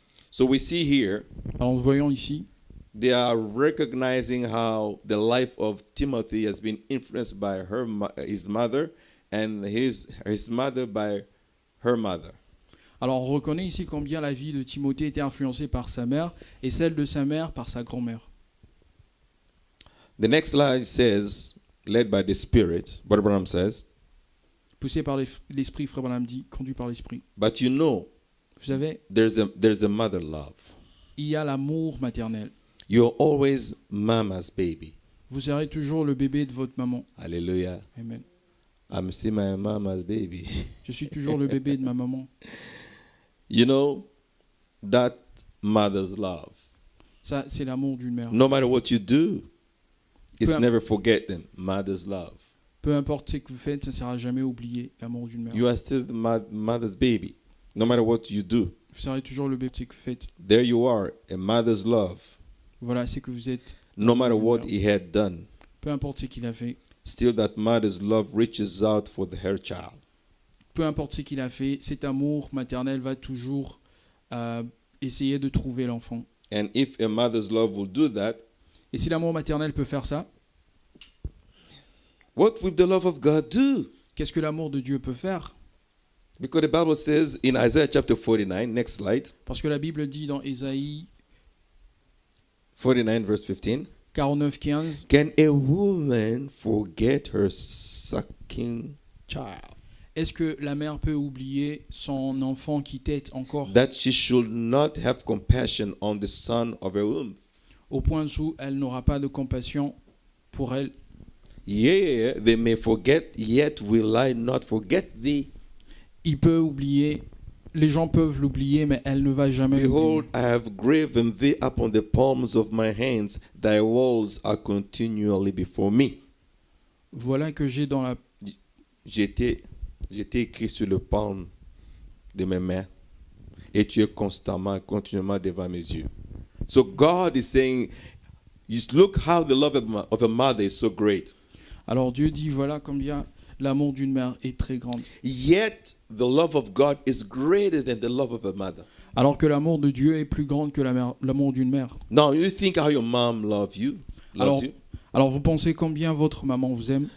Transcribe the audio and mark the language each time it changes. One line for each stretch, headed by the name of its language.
English: So we see here,
French: alors nous voyons ici,
English: they are recognizing how the life of Timothy has been influenced by his mother, and his mother by her mother.
French: alors on reconnaît ici combien la vie de Timothée était influencée par sa mère et celle de sa mère par sa grand-mère.
English: The next slide says, led by the Spirit, Brother Branham says,
French: Poussé par l'esprit, Frère Branham dit, conduit par l'esprit.
English: but you know,
French: Vous savez,
English: there's a mother love.
French: il y a l'amour maternel.
English: You're always mama's baby.
French: Vous serez toujours le bébé de votre maman.
English: Hallelujah.
French: Amen.
English: I'm still my mama's baby.
French: Je suis toujours le bébé de ma maman.
English: You know, that mother's love.
French: Ça, c'est l'amour d'une mère.
English: No matter what you do, it's
French: Peu-
English: never forgetting mother's love.
French: Peu importe ce que vous faites, ça ne sera jamais oublié, l'amour d'une mère.
English: You are still the mother's baby. No matter what you do,
French: Vous serez toujours le bébé de ce que vous faites.
English: there you are, a mother's love.
French: Voilà, c'est que vous êtes.
English: No matter
French: d'une
English: what
French: mère.
English: he had done,
French: Peu importe ce qu'il a fait.
English: still that mother's love reaches out for her child.
French: Peu importe ce qu'il a fait, cet amour maternel va toujours essayer de trouver l'enfant.
English: And if a mother's love will do that,
French: Et si l'amour maternel peut faire ça,
English: what will the love of God do?
French: qu'est-ce que l'amour de Dieu peut faire?
English: Because the Bible says in Isaiah chapter 49, next slide,
French: Parce que la Bible dit dans Ésaïe
English: 49 verse 15,
French: 49, 15,
English: can a woman forget her sucking child,
French: est-ce que la mère peut oublier son enfant qui tète encore
English: that she should not have compassion on the son of her womb?
French: au point où elle n'aura pas de compassion pour elle?
English: Yeah, they may forget, yet will I not forget thee.
French: Il peut oublier, les gens peuvent l'oublier, mais elle ne va jamais
English: Behold,
French: l'oublier.
English: I have graven thee upon the palms of my hands, thy walls are continually before me.
French: Voilà que j'ai dans la... J'étais écrit sur le palme de mes mains, et tu es continuellement devant mes yeux.
English: So God is saying, you look how the love of a mother is so great.
French: Alors Dieu dit, voilà combien l'amour d'une mère est très grand.
English: Yet the love of God is greater than the love of a mother.
French: Alors que l'amour de Dieu est plus grand que l'amour d'une mère.
English: Now you think how your mom loves you.
French: Alors vous pensez combien votre maman vous aime?